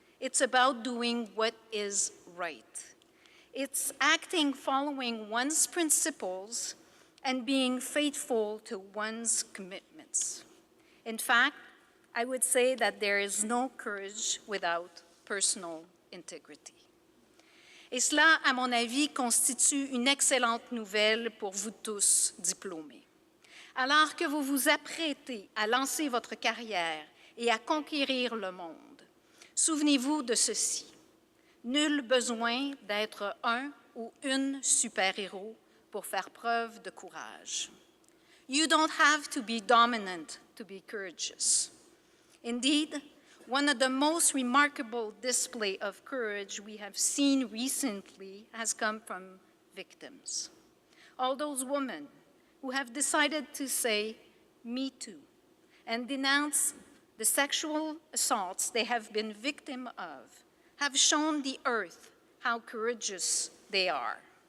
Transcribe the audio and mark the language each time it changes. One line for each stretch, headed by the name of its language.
English: It's about doing what is right. It's acting following one's principles and being faithful to one's commitments. In fact, I would say that there is no courage without personal integrity.
French: Et cela, à mon avis, constitue une excellente nouvelle pour vous tous diplômés. Alors que vous vous apprêtez à lancer votre carrière et à conquérir le monde, souvenez-vous de ceci. Nul besoin d'être un ou une super-héros pour faire preuve de courage.
English: You don't have to be dominant to be courageous. Indeed, one of the most remarkable display of courage we have seen recently has come from victims. All those women who have decided to say, "Me too," and denounce the sexual assaults they have been victim of, have shown the earth how courageous they are.